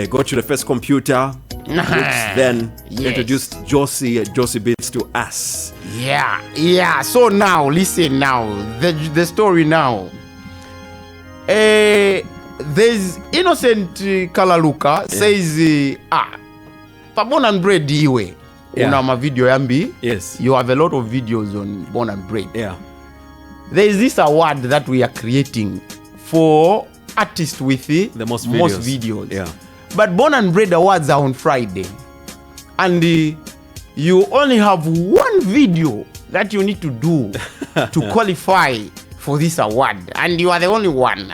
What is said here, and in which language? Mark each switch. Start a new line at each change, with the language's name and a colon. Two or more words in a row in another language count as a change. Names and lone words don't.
English: Got you the first computer, which then introduced Josi Beats to us. Yeah. So now, listen now, the story now. There's Innocent Kalaluka says, Born and Bred iwe.
Nyanja: Una ma video yambi.
English: Yes. You have a lot of videos on Born and Bred. Yeah. There is this award that we are creating for artists with the most videos. Yeah. But Born and Bred awards are on Friday. And you only have one video that you need to do to qualify for this award, and you are the only one.